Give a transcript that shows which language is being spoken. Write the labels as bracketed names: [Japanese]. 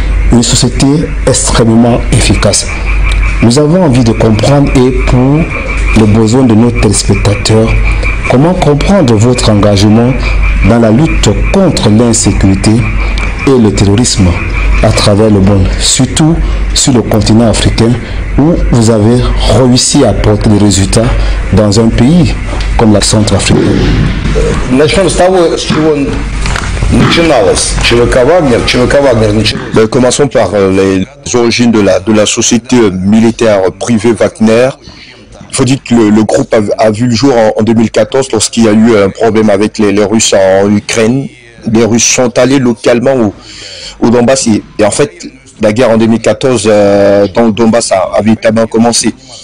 [French] Une société extrêmement efficace. Nous avons envie de comprendre et pour le besoin de nos téléspectateurs, comment comprendre votre engagement dans la lutte contre l'insécurité et le terrorisme à travers le monde, surtout sur le continent africain où vous avez réussi à porter des résultats dans un pays comme la Centrafrique. [Russian] Начнем с того, с чего начиналось ЧВК Вагнер. ЧВК Вагнер началось. [French] Commençons par les origines de la société militaire privée Wagner. Il faut dire que le groupe a vu le jour en 2014 lorsqu'il y a eu un problème avec les Russes en Ukraine. Les Russes sont allés localement au Donbass et en fait la guerre en 2014 dans le Donbass a véritablement commencé.